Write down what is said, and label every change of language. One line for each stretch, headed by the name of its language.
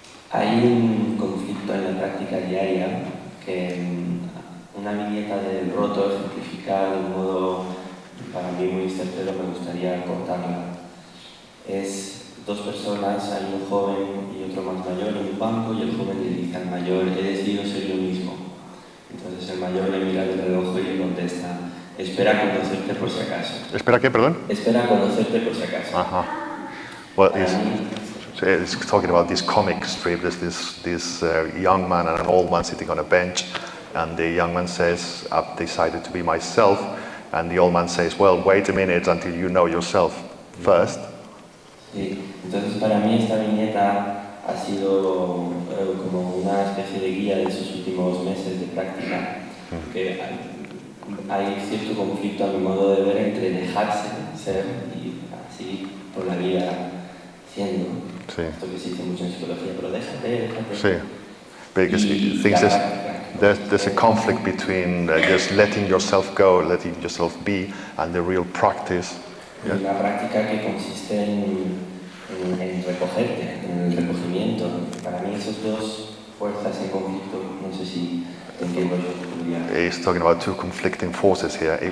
Spanish: Hay un conflicto en la práctica diaria que una viñeta del roto ejemplifica de un modo para mí muy certero, me gustaría contarla. Es dos personas, hay un joven y otro más mayor en un banco y el joven le dice al mayor, he decidido ser yo mismo. Entonces el mayor le mira el reloj y le contesta, espera conocerte por si acaso. ¿Espera qué, perdón? Espera conocerte por si acaso. Ajá.
English: Well, it's talking about this comic strip. There's this young man and an old man sitting on a bench, and the young man says, "I've decided to be myself," and the old man says, "Well, wait a minute until you know yourself first."
Spanish: Sí, entonces para mí esta viñeta ha sido como una especie de guía de esos últimos meses de práctica, que hay cierto conflicto a mi modo de ver entre dejarse ser y así por la vida siendo. Sí. Esto que se dice mucho en psicología, pero déjate. Sí.
English: Because he thinks there's a conflict between just letting yourself go, letting yourself be, and the real practice.
Spanish: Y una práctica que consiste en recogerte, en el recogimiento. Para mí esos dos fuerzas en conflicto, no sé si entiendo yo.
English: He's talking about two conflicting forces here.